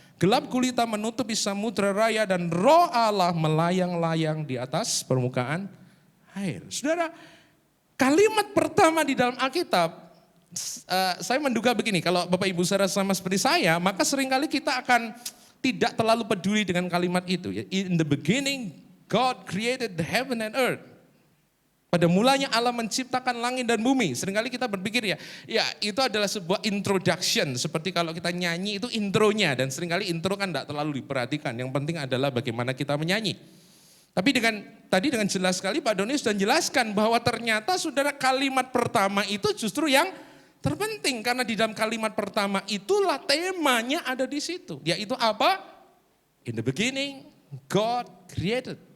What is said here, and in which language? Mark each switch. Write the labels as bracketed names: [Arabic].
[Indonesian] Gelap gulita menutupi samudra raya dan roh Allah melayang-layang di atas permukaan air. Saudara, kalimat pertama di dalam Alkitab, saya menduga begini, kalau Bapak Ibu saudara sama seperti saya, maka seringkali kita akan tidak terlalu peduli dengan kalimat itu. [English] In the beginning, God created the heaven and earth. [Indonesian] Pada mulanya Allah menciptakan langit dan bumi. Seringkali kita berpikir ya itu adalah sebuah introduction. Seperti kalau kita nyanyi itu intronya. Dan seringkali intro kan tidak terlalu diperhatikan. Yang penting adalah bagaimana kita menyanyi. Tapi tadi dengan jelas sekali Pak Doni sudah jelaskan bahwa ternyata saudara kalimat pertama itu justru yang terpenting. Karena di dalam kalimat pertama itulah temanya ada di situ. Yaitu apa? [English] In the beginning God created.